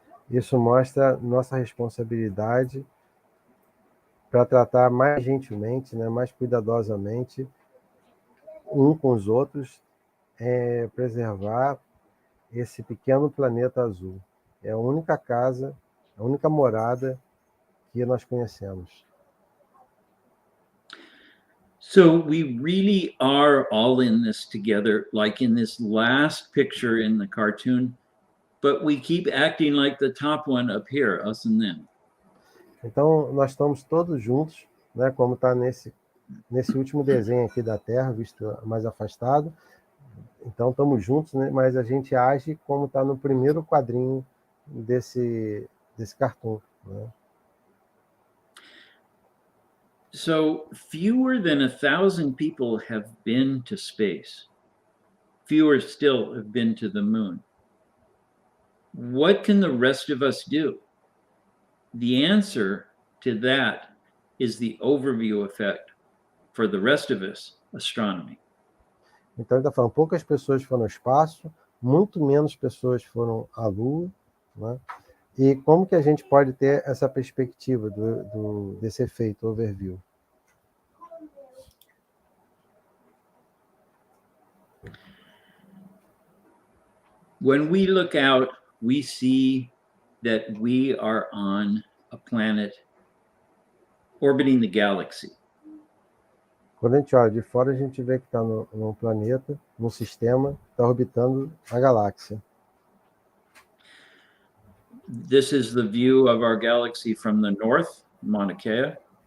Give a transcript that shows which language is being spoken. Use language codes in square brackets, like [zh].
[pt] Isso mostra nossa responsabilidade para tratar mais gentilmente, né, mais cuidadosamente um com os outros, preservar esse pequeno planeta azul. É a única casa, a única morada que nós conhecemos. [en] So we really are all in this together, like in this last picture in the cartoon, but we keep acting like the top one up here, us and them. [pt] Então, nós estamos todos juntos, né, como está nesse último desenho aqui da Terra, visto mais afastado. Então, estamos juntos, né, mas a gente age como está no primeiro quadrinho desse cartoon, né? [en] So fewer than 1,000 people have been to space. Fewer still have been to the moon. What can the rest of us do? The answer to that is the overview effect for the rest of us, astronomy. [pt] Então, ele está falando, poucas pessoas foram ao espaço, muito menos pessoas foram à Lua, né? E como que a gente pode ter essa perspectiva desse efeito overview? [en] When we look out, we see that we are on a planet orbiting the galaxy. [pt] Quando a gente olha de fora, a gente vê que está num planeta, num sistema, está orbitando a galáxia. [en] This is the view of our galaxy from the north, Mauna Kea.